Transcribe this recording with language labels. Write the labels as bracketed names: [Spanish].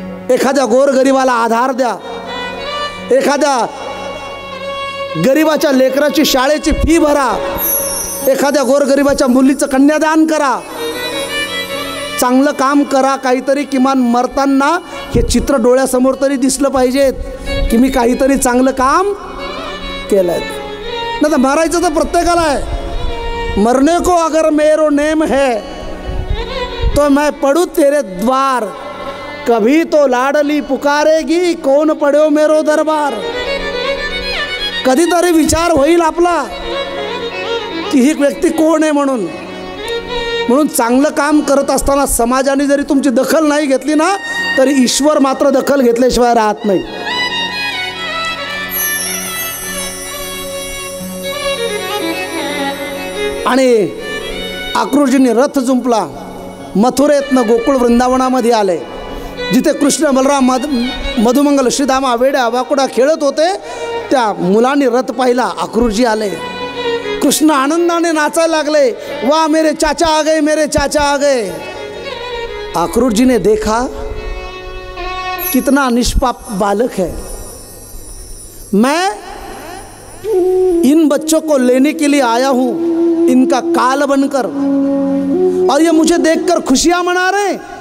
[Marathi] एखाद्या गोरगरिबाला आधार द्या, एखाद्या गरीबाच्या लेकराची शाळेची फी भरा, एखाद्या गोरगरिबाच्या मुलीचं कन्यादान करा, चांगलं काम करा काहीतरी। किमान मरताना हे चित्र डोळ्यासमोर तरी दिसलं पाहिजे की मी काहीतरी चांगलं काम केलंय। नाही तर मरायचं तर प्रत्येकाला आहे। [Hindi] मरने को अगर मेरो नेम है तो मैं पडू तेरे द्वार, कभी तो लाडली पुकारेगी कौन पड्यो मेरो दरबार। [Marathi] कधीतरी विचार होईल आपला की ही व्यक्ती कोण आहे म्हणून चांगलं काम करत असताना समाजाने जरी तुमची दखल नाही घेतली ना तरी ईश्वर मात्र दखल घेतल्याशिवाय राहत नाही. आणि अक्रूरजींनी रथ जुंपला. मथुरेतनं गोकुळ वृंदावनामध्ये आले, जिथे कृष्ण बलराम मधुमंगल श्रीधामा वेड्या वाकुडा खेळत होते. त्या मुलांनी रथ पाहिला, अक्रूरजी आले. कृष्ण आनंदाने नाचायला लागले, [Hindi] वाह मेरे चाचा आ गए, [Marathi] मेरे चाचा आ गए. [Hindi] अक्रूर जी ने देखा कितना निष्पाप बालक है. मैं इन बच्चों को लेने के लिए आया हूं, इनका काल बनकर, और ये मुझे देखकर खुशियां मना रहे हैं.